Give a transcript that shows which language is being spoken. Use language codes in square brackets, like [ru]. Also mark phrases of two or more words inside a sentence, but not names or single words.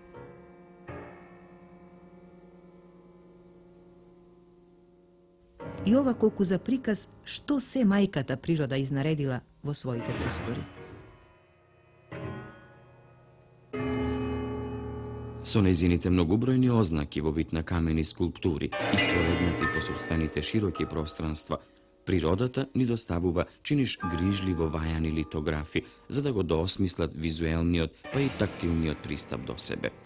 [mk] И ова колку за приказ што се мајката природа изнаредила во своите простори. Со нејзините многобројни ознаки во вид на камени скулптури, испроведнати по собствените широки пространства, природата ни доставува чиниш грижливо вајани литографи, за да го доосмислат визуелниот, па и тактилниот пристап до себе.